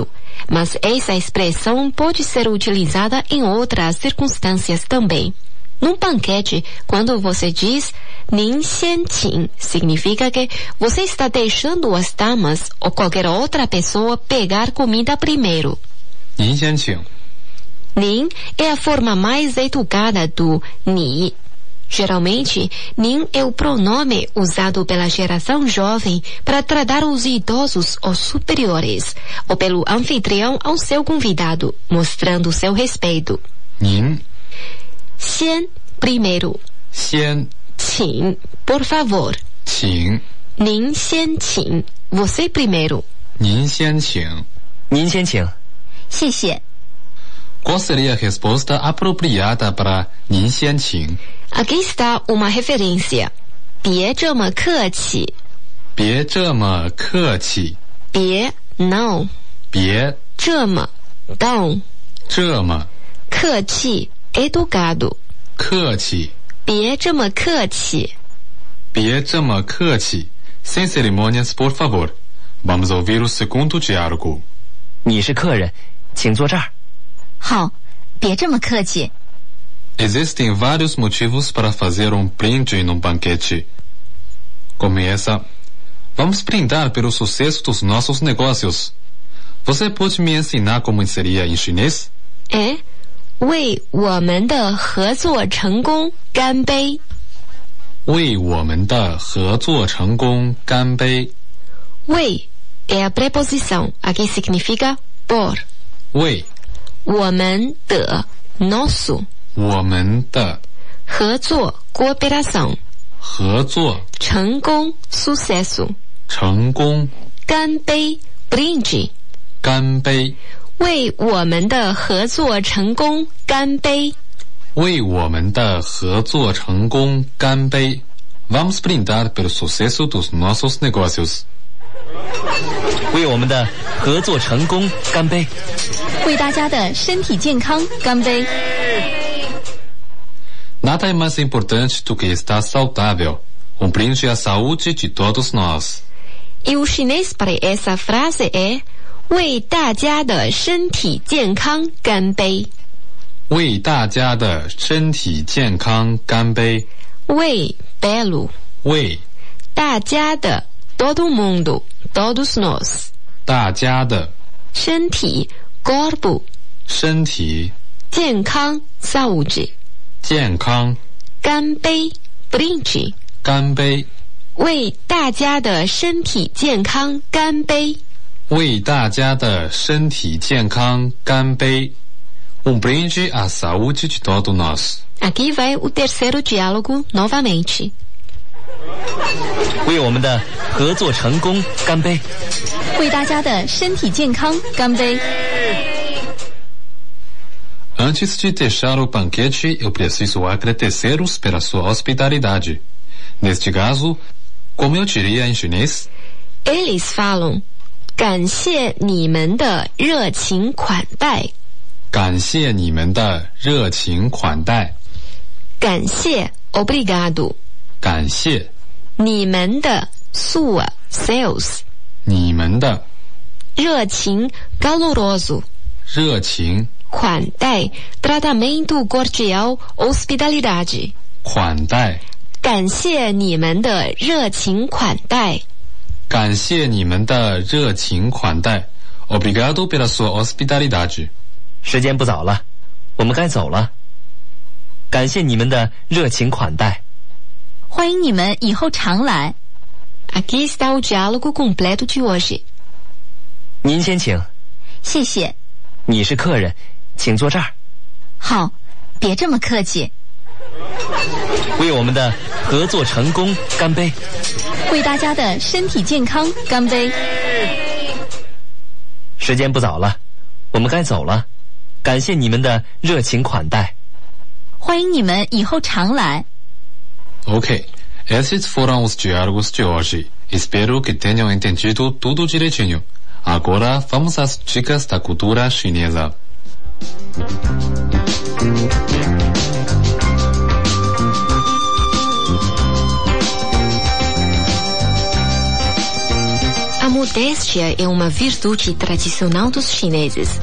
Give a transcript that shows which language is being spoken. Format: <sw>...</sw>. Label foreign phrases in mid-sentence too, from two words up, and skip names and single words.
<pt>Mas essa expressão pode ser utilizada em outras circunstâncias também. Num banquete, quando você diz</pt> <zh>您先请,</zh> <pt>significa que você está deixando as damas ou qualquer outra pessoa pegar comida primeiro.</pt> <zh>您先请.</zh> <pt>您 é a forma mais educada do 你. Geralmente, 您 é o pronome usado pela geração jovem para tratar os idosos ou superiores, ou pelo anfitrião ao seu convidado, mostrando seu respeito.</pt> <zh>您</zh> <pt>先 primeiro.</pt> <zh>先</zh> <pt>请 por favor.</pt> <zh>请您先请</zh> <pt>você primeiro.</pt> <zh>您先请. 您先请。谢谢。</zh> <pt>Qual seria a resposta apropriada para</pt> <zh>您先请?</zh> <pt>Aqui está uma referência.</pt> <zh>别这么客气。别这么客气。</zh> <pt>别 não.</pt> <zh>别</zh> <en>这么 don't.</en> <zh>这么</zh> <pt>客气 educado.</pt> <zh>客气。别这么客气。别这么客气。</zh> <pt>Sem cerimônias, por favor. Vamos ouvir o segundo diálogo.</pt> <zh>你是客人，请坐这儿。好，别这么客气。</zh> <pt>Existem vários motivos para fazer um brinde num banquete. Começa. Vamos brindar pelo sucesso dos nossos negócios. Você pode me ensinar como seria em chinês?</pt> <zh>É 为我们的合作成功干杯。为我们的合作成功干杯。</zh> <pt>为 é a preposição. Aqui significa por.</pt> <zh>为我们的 nosso. 我们的</zh> <pt>合作 cooperação.</pt> <zh>合作</zh> <pt>成功 sucesso.</pt> <zh>成功</zh> <pt>干杯 brinde.</pt> <zh>干杯。为我们的合作成功干杯。为我们的合作成功干杯。</zh> <pt>Vamos brindar pelo sucesso dos nossos negócios.</pt> <zh>为我们的合作成功干杯！为大家的身体健康干杯！</zh> <pt>Nada é mais importante do que estar saudável. Um brinde à saúde de todos nós. E o chinês para essa frase é</pt> <zh>为大家的身体健康干杯。为大家的身体健康干杯。</zh> <pt>为 belo。</pt> <zh>为大家的</zh> <pt>todo mundo, todos nós。</pt> <zh>大家的</zh> <pt>身体 corpo。</pt> <zh>身体</zh> <pt>健康 saúde。</pt> <zh>健康</zh> <pt>干杯 brinde。</pt> <zh>干杯。为大家的身体健康干杯。为大家的身体健康干杯。</zh> <pt>brinde à saúde de todos nós. Aqui vai o terceiro diálogo novamente.</pt> <zh>为我们的合作成功干杯。为大家的身体健康干杯。</zh> <pt>Antes de deixar o banquete, eu preciso agradecer-os pela sua hospitalidade. Neste caso, como eu diria em chinês? Eles falam,</pt> <zh>感谢你们的热情款待。感谢你们的热情款待。</zh> <pt>感谢 obrigado。</pt> <zh>感谢你们的</zh> <pt>sua seus。</pt> <zh>你们的</zh> <pt>热情 caloroso。</pt> <zh>热情</zh> <pt>款待 tratamento cordial hospitalidade。</pt> <zh>款待。感谢你们的热情款待。感谢你们的热情款待。</zh> <pt>Obrigado pela sua hospitalidade。</pt> <zh>时间不早了，我们该走了。感谢你们的热情款待。欢迎你们以后常来。</zh> <pt>Aqui está o diálogo completo de hoje.</pt> <zh>您先请。谢谢。你是客人，请坐这儿。好，别这么客气。为我们的合作成功干杯。为大家的身体健康干杯。时间不早了，我们该走了。感谢你们的热情款待。欢迎你们以后常来。</zh> <pt>Ok, esses foram os diálogos de hoje. Espero que tenham entendido tudo direitinho. Agora vamos às dicas da cultura chinesa. A modéstia é uma virtude tradicional dos chineses.</pt>